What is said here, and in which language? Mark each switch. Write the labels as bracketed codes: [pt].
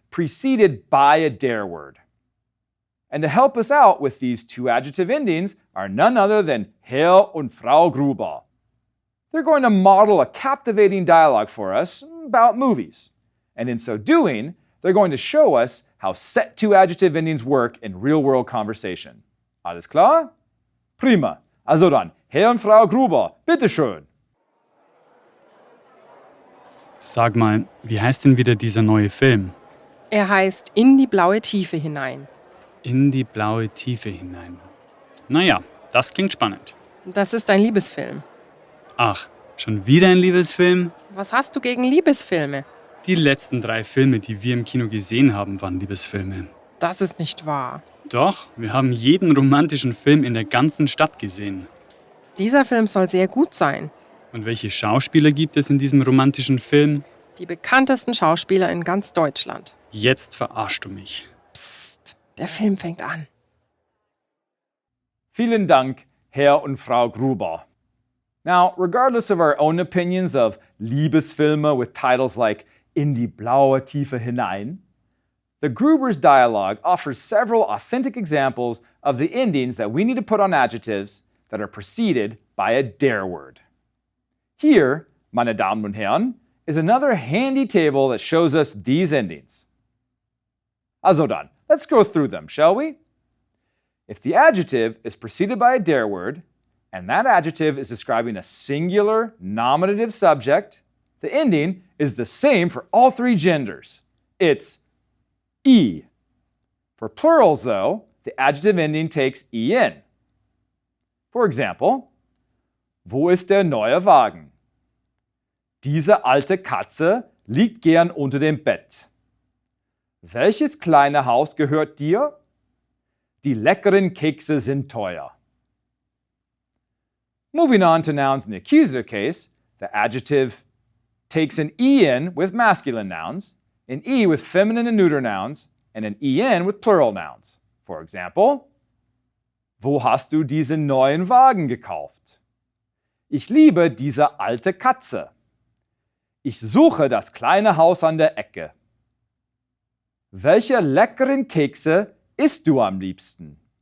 [en] preceded by a der word. And to help us out with these two adjective endings are none other than Herr und Frau Gruber. They're going to model a captivating dialogue for us about movies. And in so doing, they're going to show us how set two adjective endings work in real-world conversation. [de] Alles klar? Prima. Also dann, Herr und Frau Gruber, bitteschön. Sag mal, wie heißt denn wieder dieser neue Film? Er heißt In die blaue Tiefe hinein. In die blaue Tiefe hinein. Naja, das klingt spannend. Das ist ein Liebesfilm. Ach, schon wieder ein Liebesfilm? Was hast du gegen Liebesfilme? Die letzten 3 Filme, die wir im Kino gesehen haben, waren Liebesfilme. Das ist nicht wahr. Doch, wir haben jeden romantischen Film in der ganzen Stadt gesehen. Dieser Film soll sehr gut sein. Und welche Schauspieler gibt es in diesem romantischen Film? Die bekanntesten Schauspieler in ganz Deutschland. Jetzt verarschst du mich. Psst, der Film fängt an. Vielen Dank, Herr und Frau Gruber. [en] Now, regardless of our own opinions of Liebesfilme with titles like In die blaue Tiefe hinein, the Gruber's dialogue offers several authentic examples of the endings that we need to put on adjectives that are preceded by a der word. Here, [de] meine Damen und Herren, [en] is another handy table that shows us these endings. [de] Also dann, [en] let's go through them, shall we? If the adjective is preceded by a der word, and that adjective is describing a singular nominative subject, the ending is the same for all 3 genders. It's I. For plurals, though, the adjective ending takes in. For example, [de] wo ist der neue Wagen? Diese alte Katze liegt gern unter dem Bett. Welches kleine Haus gehört dir? Die leckeren Kekse sind teuer. [en] Moving on to nouns in the accusative case, the adjective takes an en with masculine nouns, an e with feminine and neuter nouns, and an en with plural nouns. For example, [de] wo hast du diesen neuen Wagen gekauft? Ich liebe diese alte Katze. Ich suche das kleine Haus an der Ecke. Welche leckeren Kekse isst du am liebsten?